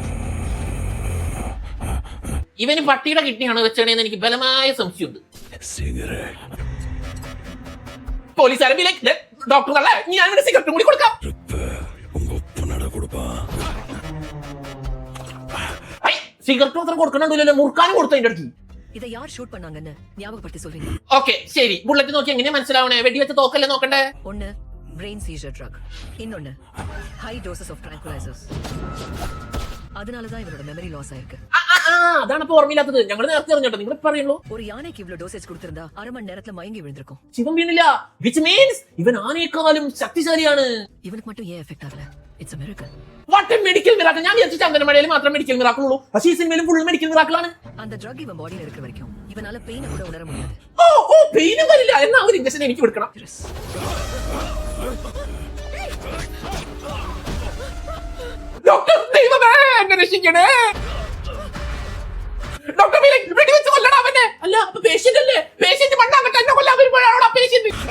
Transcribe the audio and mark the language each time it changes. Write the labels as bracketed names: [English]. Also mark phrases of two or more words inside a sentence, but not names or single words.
[Malayalam] ഇവന് പട്ടിയുടെ കിഡ്നിയാണ് വെച്ചേണെന്ന് എനിക്ക് ബലമായ സംശയമുണ്ട്. പോലീസുകാരൻ ഡോക്ടർ അല്ലേ, ഞാൻ ഇവിടെ സിഗരറ്റും കൂടി കൊടുക്കാം. സിഗരറ്റ് മാത്രം കൊടുക്കണല്ലോ, മുറുക്കാനും കൊടുത്തു അതിന്റെ അടുത്ത്. [Tamil] இதை யார் ஷூட் பண்ணாங்கன்னு ஞாபகப்படுத்தி சொல்றீங்க? [Malayalam] ഓക്കെ ശരി. ബുള്ളറ്റ് നോക്കി എങ്ങനെയാ മനസ്സിലാവണേ? വെടിവെച്ച തോക്കല്ലേ നോക്കണ്ടേ? [Tamil] ஒன்னு [English] brain seizure drug, [Tamil] இன்னொன்னு [English] high doses of tranquilizers. [Tamil] அதனால தான் இவரோட [English] memory loss [Tamil] ஆயிருக்கு. [Malayalam] അതാണ് ഇപ്പൊ ഓർമ്മയില്ലാത്തത്. ഞങ്ങൾ നേരത്തെ അറിഞ്ഞോട്ടോ, നിങ്ങൾ പറയുള്ളൂ. [Tamil] ஒரு யானைக்கு இவ்ளோ டோசேஜ் கொடுத்திருந்தா அரை மணி நேரத்துல மயங்கி விழுந்திருக்கும். [Malayalam] ശിവം വീണില്ല, [English] which means [Malayalam] ഇവൻ ആനേക്കാളും ശക്തിശാലിയാണ്. [Tamil] இவனுக்கு மட்டும் ஏன் எஃபெக்ட் ஆகல? [English] it's a miracle. What a medical miracle. [Malayalam] ഞാൻ വിചാരിച്ചു ചന്ദനമഴയിൽ മാത്രം [English] medical miracle [Malayalam] ഉള്ളൂ, പക്ഷേ ഈ സിനിമയിലും [English] full medical miracle [Malayalam] ആണ്. [Tamil] அந்த ட்ரக் இவன் பாடியில இருக்கிற வரைக்கும் இவனால பெயினை கூட உணர முடியாது. [Malayalam] ഓ പെയിനും വരില്ല. എന്നാ ഒരു ഇഞ്ചക്ഷൻ എനിക്ക് കൊടുക്കണം. ഡോക്ടർ ദൈവമേ എന്നെ രക്ഷിക്കണേ. ഡോക്ടർ വെടിവെച്ച് കൊല്ലണം അവനെ. അല്ല അപ്പൊ പേഷ്യന്റ് അല്ലേ? പേഷ്യന്റ് മണ്ണാകട്ടെ, എന്നെ കൊല്ലാൻ വരുമ്പോഴാണോ പേഷ്യന്റ്?